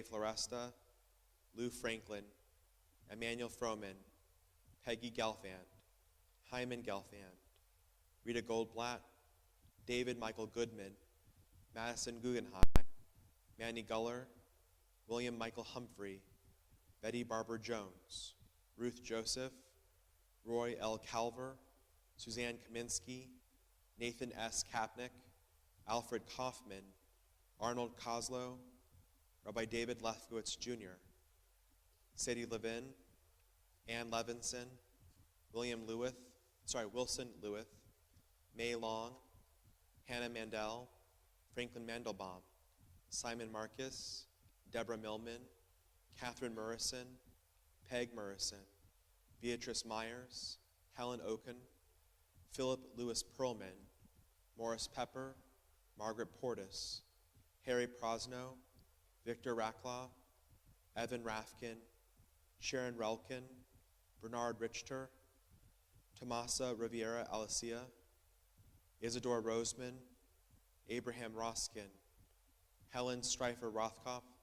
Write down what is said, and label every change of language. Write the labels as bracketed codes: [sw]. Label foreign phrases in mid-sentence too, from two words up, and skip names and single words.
[en] Floresta, Lou Franklin, Emmanuel Froman, Peggy Gelfand, Hyman Gelfand, Rita Goldblatt, David Michael Goodman, Madison Guggenheim, Manny Guller, William Michael Humphrey, Betty Barber Jones, Ruth Joseph, Roy L. Calver, Suzanne Kaminsky, Nathan S. Kapnick, Alfred Kaufman, Arnold Koslow, Rabbi David Lefkowitz Jr., Sadie Levin, Ann Levinson, Wilson Lewith, May Long, Hannah Mandel, Franklin Mandelbaum, Simon Marcus, Deborah Millman, Catherine Murrison, Peg Murrison, Beatrice Myers, Helen Oken, Philip Lewis Perlman, Morris Pepper, Margaret Portis, Harry Prosno, Victor Racklaw, Evan Rafkin, Sharon Relkin, Bernard Richter, Tomasa Riviera Alicia, Isidore Roseman, Abraham Roskin, Helen Streifer Rothkopf,